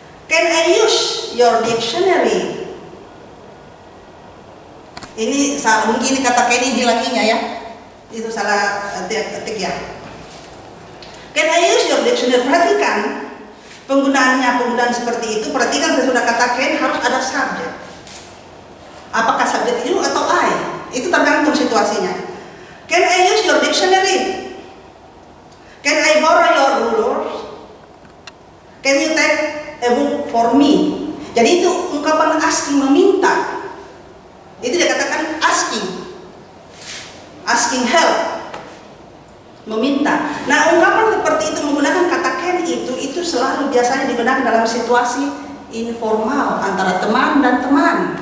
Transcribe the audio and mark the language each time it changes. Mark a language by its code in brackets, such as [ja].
[en] Can I use your dictionary? [id] Ini mungkin ini kata Kenny hilanginya ya. Itu salah ketik ya. [en] Can I use your dictionary? [id] Perhatikan penggunaan seperti itu. Perhatikan sesudah kata can harus ada subjek. Apakah subjek you atau I? Itu tergantung situasinya. [en] Can I use your dictionary? Can I borrow your rulers? Can you take a book for me? [id] Jadi itu ungkapan asking, meminta. Itu dikatakan [en] asking help, [id] meminta. Nah, ungkapan seperti itu menggunakan kata can itu selalu biasanya digunakan dalam situasi informal antara teman dan teman.